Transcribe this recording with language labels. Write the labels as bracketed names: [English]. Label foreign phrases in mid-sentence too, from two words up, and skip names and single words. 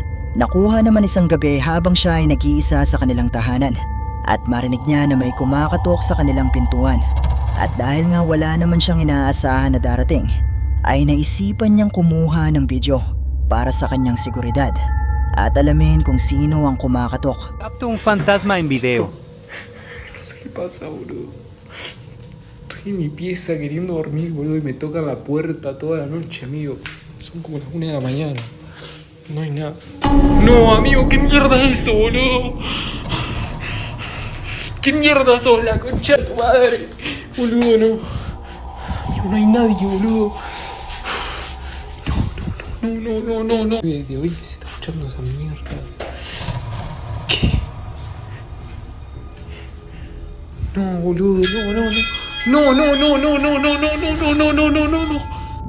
[Filipino] Nakuha naman isang gabi habang siya ay nag-iisa sa kanilang tahanan at marinig niya na may kumakatok sa kanilang pintuan. At dahil nga wala naman siyang inaasahan na darating, ay naisipan niyang kumuha ng video para sa kanyang seguridad at alamin kung sino ang kumakatok. [Spanish] Capto un fantasma en video. No sé qué pasa, boludo. Estoy en mi pieza queriendo dormir, boludo, y me toca la puerta toda la noche, amigo. Son como las 1 de la mañana. No hay nada. No, amigo, ¿qué mierda es eso, boludo? ¿Qué mierda sos, la concha de tu madre? Boludo, no. Amigo, no hay nadie, boludo. No. De hoy se está escuchando esa mierda. ¿Qué? No, boludo, no. No.